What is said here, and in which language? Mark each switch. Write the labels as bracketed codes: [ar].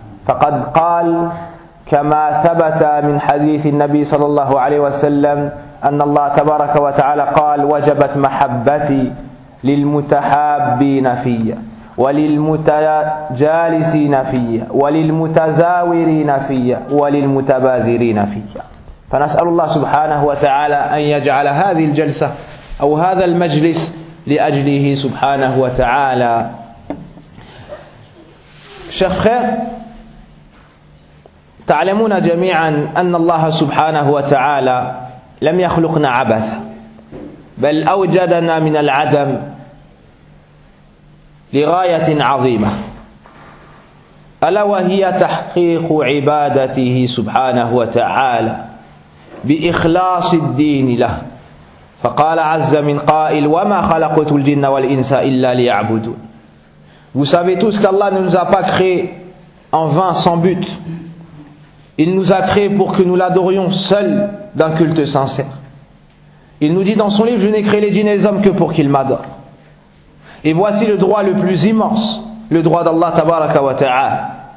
[ar] Faqad qala kama thabata min hadith an-nabi sallallahu alayhi wa sallam an Allah tabaraka wa ta'ala qala wajabat mahabbati lil mutahabbin fiyya وللمتجالسين فيا وللمتزاورين فيا وللمتبادرين فيا. فنسأل الله سبحانه وتعالى أن يجعل هذه الجلسة أو هذا المجلس لأجله سبحانه وتعالى. شيخ، تعلمون جميعا أن الله سبحانه وتعالى لم يخلقنا عبثا، بل أوجدنا من العدم لغاية عظيمة، ألا وهي تحقيق عبادته سبحانه وتعالى بإخلاص الدين له. فقال عز من قائل: وما خلقت الجن والإنس إلا ليعبدون. [fr] Vous savez tous qu'Allah ne nous a pas créés en vain, sans but. Il nous a créés pour que nous l'adorions seul d'un culte sincère. Il nous dit dans son livre: je n'ai créé les djinns et les hommes que pour qu'ils m'adorent. Et voici le droit le plus immense, le droit d'Allah tabaraka wa ta'ala.